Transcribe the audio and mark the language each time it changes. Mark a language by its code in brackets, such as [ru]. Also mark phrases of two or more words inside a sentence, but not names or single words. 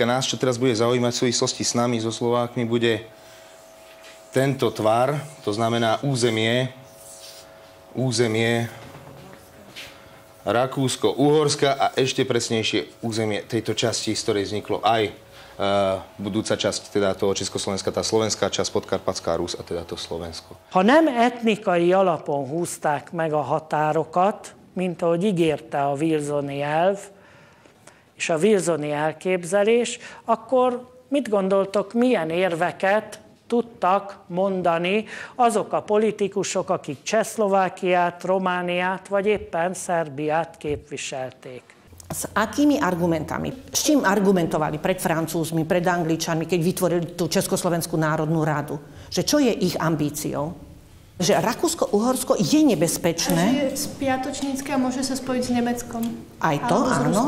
[sk] A nás, čo teraz bude zaujímať v súvislosti s nami, so Slovákmi, bude tento tvar, to znamená územie Rakúsko-Uhorska a ešte presnejšie územie tejto časti, z ktorej vzniklo aj budúca časť teda toho Československa, tá slovenská časť, Podkarpatská Rus a teda to Slovensko. [hu] Ha nem etnikai alapon húzták meg a határokat, mint ahogy ígérte a Wilsoni elv és a Wilsoni elképzelés, akkor mit gondoltok, milyen érveket tudtak mondani azok a politikusok, akik Csehszlovákiát, Romániát vagy éppen Szerbiát képviselték? [sk] S akými argumentami? S čím argumentovali pred Francúzmi, pred Angličanmi, keď vytvorili tú Československú národnú radu? Že čo je ich ambíciou? Že Rakúsko-Uhorsko je nebezpečné. Že je spiatočnícke a môže sa spojiť s Nemeckom. Aj to, áno.